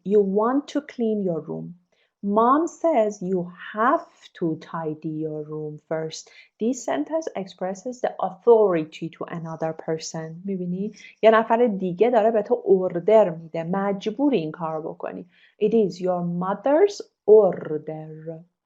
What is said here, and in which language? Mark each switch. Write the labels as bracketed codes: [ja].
[en] You want to clean your room. Mom says you have to tidy your room first. This sentence expresses the authority to another person. [fa] میبینی؟ یه نفر دیگه داره به تو اوردر میده. مجبوری این کار بکنی. [en] It is your mother's order.